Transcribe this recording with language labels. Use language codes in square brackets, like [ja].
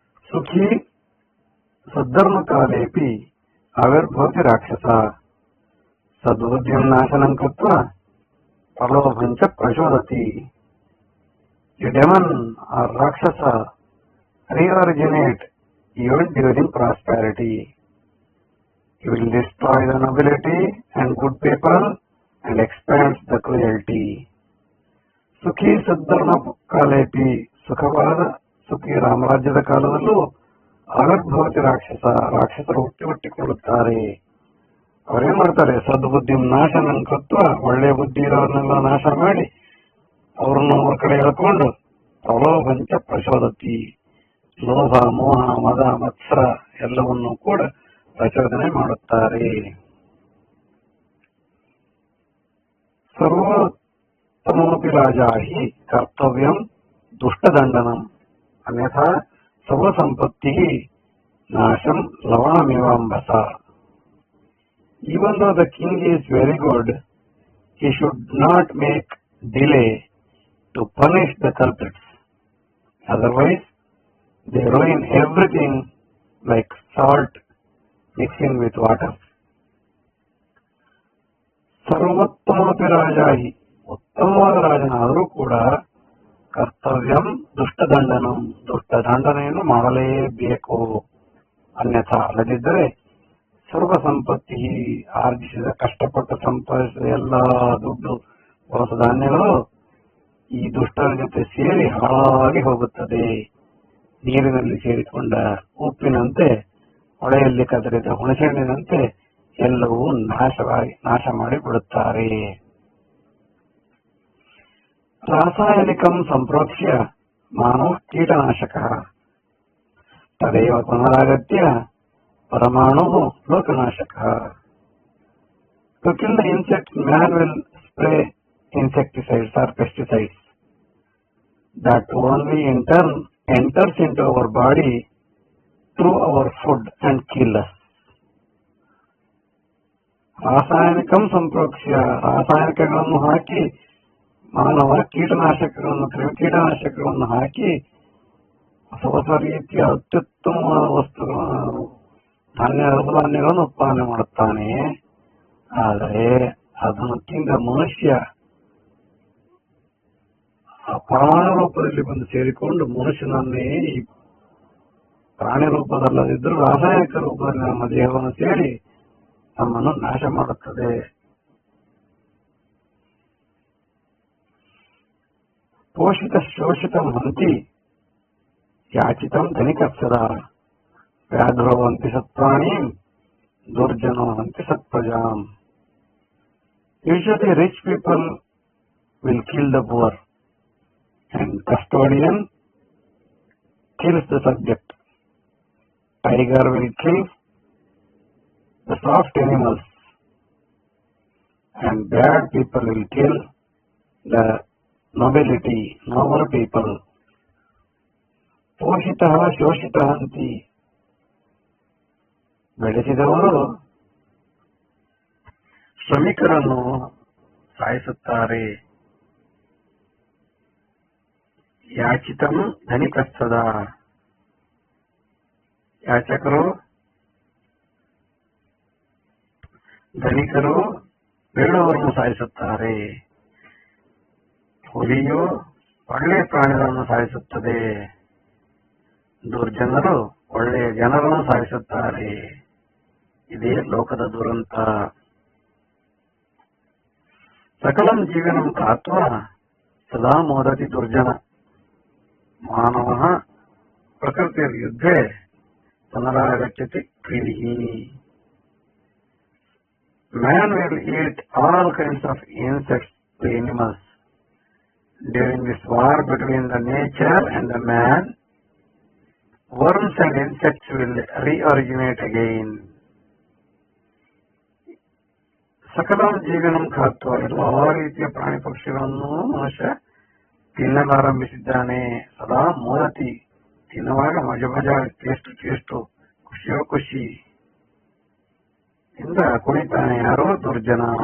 [sa] ಸುಖಿ ಸದ್ಧರ್ಮ ಕಾಲೇಪಿ ಆವಿರ್ಭವತಿ ರಾಕ್ಷಸ ಸದ್ಬುದ್ಧಿಂ ನಾಶನಂ ಕೃತ್ವಾ ಪ್ರಲೋಭಂಚ ಪ್ರಚೋದತಿ. [en] A demon or Rakshasa reoriginate even during prosperity. He will destroy the nobility and good people and expands the cruelty. [sa] ಸುಖಿ ಸದ್ಧರ್ಮ ಕಾಲೇಪಿ [kn] ಸುಖವಾದ ಸುಖಿ ರಾಮರಾಜ್ಯದ ಕಾಲದಲ್ಲೂ [sa] ಆವಿರ್ಭವತಿ [kn] ರಾಕ್ಷಸರು ಹುಟ್ಟಿಕೊಳ್ಳುತ್ತಾರೆ. ಅವರೇನ್ ಮಾಡ್ತಾರೆ? [sa] ಸದ್ಬುದ್ಧಿ ನಾಶನ ಕತ್ವ [kn] ಒಳ್ಳೆ ಬುದ್ಧಿ ಇರೋರನ್ನೆಲ್ಲ ನಾಶ ಮಾಡಿ ಅವ್ರನ್ನ ಅವ್ರ ಕಡೆ ಎಳ್ಕೊಂಡು [sa] ಪ್ರಲೋಭಂಚ ಪ್ರಚೋದತಿ, [kn] ಲೋಭ ಮೋಹ ಮದ ಮತ್ಸರ ಎಲ್ಲವನ್ನೂ ಕೂಡ ಪ್ರಚೋದನೆ ಮಾಡುತ್ತಾರೆ. [sa] ಸರ್ವೋತ್ತಮೋಪಿ ರಾಜಾ ಹಿ ಕರ್ತವ್ಯಂ ದುಷ್ಟದಂಡನಂ ಅನ್ಯಥಾ ಸರ್ವಸಂಪತ್ತಿ ನಾಶಂ ಲವಣಮಿವಾಂಬಸ. [en] Even though the king is very good, he should not make delay to punish the culprits. Otherwise, they ruin everything like salt mixing with water. [sa] ಸರ್ವೋತ್ತಮೋಪಿ ರಾಜಾಹಿ [kn] ಉತ್ತಮವಾದ ರಾಜನಾದರೂ ಕೂಡ [sa] ಕರ್ತವ್ಯಂ ದುಷ್ಟದಂಡನಂ [kn] ದುಷ್ಟದಂಡನೆಯನ್ನು ಮಾಡಲೇಬೇಕು. ಅನ್ಯಥಾ ಅಲ್ಲದಿದ್ದರೆ ಸರ್ವ ಸಂಪತ್ತಿ ಆರ್ಜಿಸಿದ ಕಷ್ಟಪಟ್ಟು ಸಂಪಾದಿಸಿದ ಎಲ್ಲ ದುಡ್ಡು ಹೊಸ ಧಾನ್ಯಗಳು ಈ ದುಷ್ಟರ ಜೊತೆ ಸೇರಿ ಹಾಳಾಗಿ ಹೋಗುತ್ತದೆ. ನೀರಿನಲ್ಲಿ ಸೇರಿಕೊಂಡ ಉಪ್ಪಿನಂತೆ, ಹೊಳೆಯಲ್ಲಿ ಕದರಿದ ಹುಣಸೆಹಣ್ಣಿನಂತೆ ಎಲ್ಲವೂ ನಾಶ ಮಾಡಿ ಬಿಡುತ್ತಾರೆ. [sa] ರಾಸಾಯನಿಕಂ ಸಂಪ್ರೋಕ್ಷ್ಯ ಮಾನವ ಕೀಟನಾಶಕ ತದೇವ ಪುನರಾಗತ್ಯ ಪರಮಾಣು ಲೋಕನಾಶಕ. [en] To kill the insects, man will spray insecticides or pesticides. That only in turn enters into our body through our food and kill us. [sa] ರಾಸಾಯನಿಕಂ ಸಂಪ್ರೋಕ್ಷ್ಯ [kn] ರಾಸಾಯನಿಕಗಳನ್ನು ಹಾಕಿ ಮಾನವ ಕ್ರಿಮಿಕೀಟನಾಶಕಗಳನ್ನು ಹಾಕಿ ಹೊಸ ರೀತಿಯ ಅತ್ಯುತ್ತಮವಾದ ವಸ್ತುಗಳನ್ನು ಧಾನ್ಯಗಳನ್ನು ಉತ್ಪಾದನೆ ಮಾಡುತ್ತಾನೆ. ಆದರೆ ಅದನ್ನು ತಿಂದ ಮನುಷ್ಯ ಪರಮಾಣು ರೂಪದಲ್ಲಿ ಬಂದು ಸೇರಿಕೊಂಡು ಮನುಷ್ಯನನ್ನೇ ಈ ಪ್ರಾಣಿ ರೂಪದಲ್ಲದಿದ್ದರೂ ರಾಸಾಯನಿಕ ರೂಪದಲ್ಲಿ ನಮ್ಮ ದೇಹವನ್ನು ಸೇರಿ ನಮ್ಮನ್ನು ನಾಶ ಮಾಡುತ್ತದೆ. [sa] ಪೋಷಿತ ಶೋಷಿತ ಹಂತಿ ಯಾಚಿತಂ ಧನಿಕತ್ಸದ ವ್ಯಾಘ್ರೋ ಹಂತಿ ಸತ್ಪ್ರಾಣಿ ದುರ್ಜನೋ ಹಂತಿ ಸತ್ಪ್ರಜಾಂ. [en] Usually rich people will kill the poor and custodian kills the subject. Tiger will kill the soft animals and bad people will kill the nobility, noble people. [sa] ಪೋಷಿತ ಶೋಷಿತ ಹಂತಿ [kn] ಬೆಳೆಸಿದವರು ಶ್ರಮಿಕರನ್ನು ಸಾಯಿಸುತ್ತಾರೆ. [sa] ಯಾಚಿತಂ ಧನಿಕಸ್ತದ [kn] ಯಾಚಕರು ಧನಿಕರು ಬೇಡವರನ್ನು ಸಾಯಿಸುತ್ತಾರೆ. ಹುಲಿಯು ಒಳ್ಳೆಯ ಪ್ರಾಣಿಗಳನ್ನು ಸಾಯಿಸುತ್ತದೆ. ದುರ್ಜನರು ಒಳ್ಳೆಯ ಜನರನ್ನು ಸಾಯಿಸುತ್ತಾರೆ. ಇದೇ ಲೋಕದ ದುರಂತ. [sa] ಸಕಲಂ ಜೀವನಂ ಕಾತ್ವ ಸದಾ ಮೋದತಿ ದುರ್ಜನ ಮಾನವ ಪ್ರಕೃತಿಯ ಯುದ್ಧೆ ಪುನರಾಗಚ್ಚತಿ ಕ್ರೀಡಿಃ. [en] Man will eat all kinds of insects to animals. During this war between the nature and the man, worms and insects will reoriginate again. [sa] ಸಕಲ ಜೀವನಂ ಖಾತ್ವ [kn] ಎಲ್ಲಾ ರೀತಿಯ ಪ್ರಾಣಿ ಪಕ್ಷಿಗಳನ್ನು ಮನುಷ್ಯ ತಿನ್ನಲಾರಂಭಿಸಿದ್ದಾನೆ. [sa] ಸದಾ ಮೋದತಿ [kn] ತಿನ್ನುವಾಗ ಮಜಾ ಟೇಸ್ಟು ಖುಷಿಯೋ ಖುಷಿ ಇಂದ ಕುಣಿತಾನೆ. ಯಾರೋ ದುರ್ಜನ.